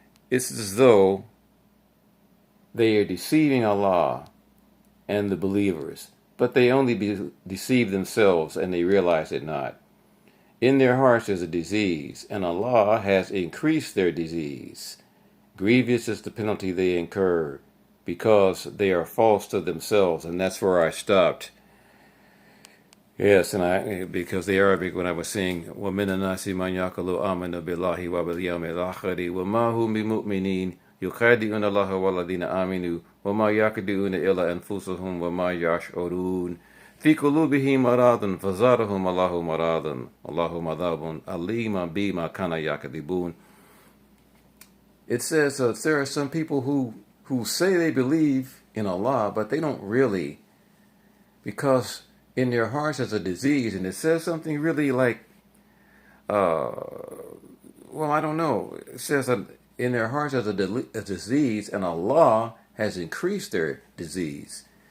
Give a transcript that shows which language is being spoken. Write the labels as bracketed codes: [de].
[en] It's as though they are deceiving Allah and the believers, but they only deceive themselves and they realize it not. In their hearts is a disease, and Allah has increased their disease. Grievous is the penalty they incur, because they are false to themselves, and that's where I stopped. Yes, and because the Arabic, when I was saying, [ar] وَمِنَ النَّاسِ مَنْ يَقُولُ آمَنَ بِاللَّهِ وَبِالْيَوْمِ الْآخِرِ وَمَا هُمْ بِمُؤْمِنِينَ يُخَادِعُونَ اللَّهَ وَالَّذِينَ آمَنُوا وَمَا يَخْدِعُونَ إِلَّا أَنفُسَهُمْ وَمَا يَشْعُرُونَ فِي قُلُوبِهِمْ مَرَضٌ فَزَادَهُمُ اللَّهُ مَرَضًا اللَّهُ عَذَابٌ أَلِيمٌ بِمَا كَانُوا يَكْذِبُونَ. [en] It says there are some people who say they believe in Allah, but they don't really, because in their hearts is a disease, and it says something really like, I don't know. It says that in their hearts is a disease, and Allah has increased their disease.